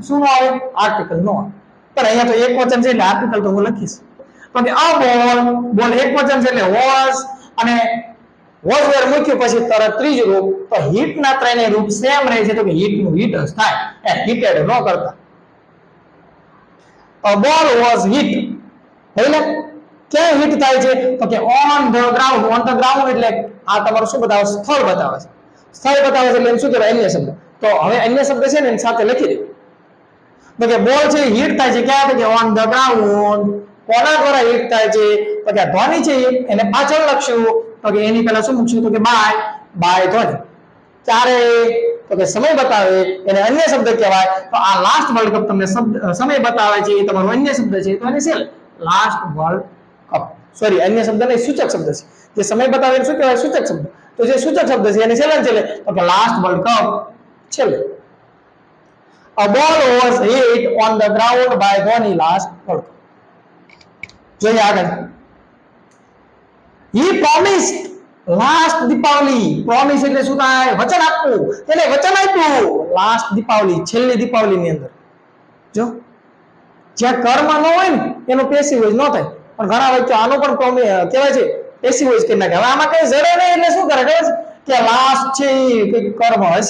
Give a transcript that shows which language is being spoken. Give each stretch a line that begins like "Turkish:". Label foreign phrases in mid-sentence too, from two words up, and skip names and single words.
Gujarati: શું નો આવે? આર્ટિકલ નો આવે. પણ અહીંયા તો એક વચન છે એટલે આર્ટિકલ તો હું લખીશ. તો કે આ બોલ એક વચન છે એટલે વોઝ, અને
English: was were
Gujarati: મૂક્યું પછી તરત ત્રીજું રૂપ. તો હિટ ના ત્રણેય રૂપ સેમ રહે છે. તો કે હિટ નું હિટ જ થાય, એ હિટેડ ન કરતા.
English: A ball was hit.
Gujarati: એટલે ક્યાં હિટ થાય છે? તો કે
English: on the ground. on the ground
Gujarati: એટલે આ તમારું શું બતાવે? સ્થળ બતાવે છે. સ્થળ બતાવે છે એટલે શું કહેવાય? અન્ય શબ્દ. તો હવે અન્ય શબ્દ છે ને એની સાથે લખી દે. તો કે બોલ છે હિટ થાય છે ક્યાં? તો કે
English: on the ground.
Gujarati: કોના દ્વારા હિટ થાય છે? તો કે ધોની છે એને પાછળ લખશું. તો કે એની પહેલા શું મૂકશું? તો કે બાય ધોની. ક્યારે? તો કે સમય બતાવે એને અન્ય શબ્દ કહેવાય. તો આ
English: last world cup
Gujarati: તમને સમય બતાવે છે, એ તમારો અન્ય શબ્દ છે. તો એને છે
English: last world cup.
Gujarati: સોરી, અન્ય શબ્દ નહીં, સૂચક શબ્દ છે. જે સમય બતાવે એને શું કહેવાય? સૂચક શબ્દ. તો જે સૂચક શબ્દ છે એને છેલ્લે તો કે
English: last world cup
Gujarati: છેલ્લે.
English: A ball was hit on the ground by Dhoni last world cup.
Gujarati: જોઈએ આગળ.
English: He promised લાસ્ટ દીપાવલી.
Gujarati: પ્રોમિસ એટલે શું થાય? વચન આપવું. એટલે વચન આપ્યું લાસ્ટ દીપાવલી, છેલ્લી દીપાવલી ની અંદર. જો જ્યાં કર્મ ન હોય ને એનો
English: passive voice
Gujarati: ન થાય. પણ ઘણા વચ્ચે આનો પણ કહેવાય છે
English: passive voice
Gujarati: કરી નાખે. હવે આમાં કઈ જડે નહીં એટલે શું કરે ખબર છે કે લાસ્ટ છે કઈક કર્મ હશે.